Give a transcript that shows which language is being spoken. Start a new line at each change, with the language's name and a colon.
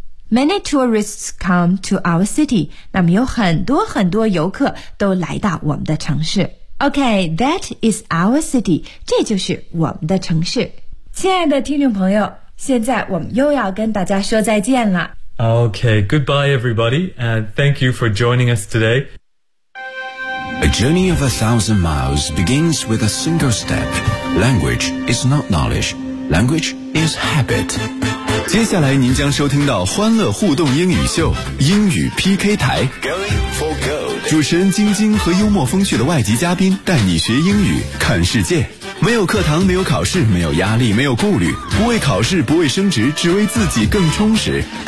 English: Many tourists come to our city，
Chinese: 那么有很多很多游客都来到我们的城市。
English: OK， that is our city，
Chinese: 这就是我们的城市。亲爱的听众朋友，现在我们又要跟大家说再见了。
English: Okay, goodbye everybody, and thank you for joining us today. A journey of 1,000 miles begins with a single step. Language is not knowledge, language is habit.
Chinese: 接下来您将收听到欢乐互动英语秀，英语 PK 台。
English: Going for gold.
Chinese: 主持人晶晶和幽默风趣的外籍嘉宾带你学英语，看世界。没有课堂，没有考试，没有压力，没有顾虑，不为考试，不为升职，只为自己更充实。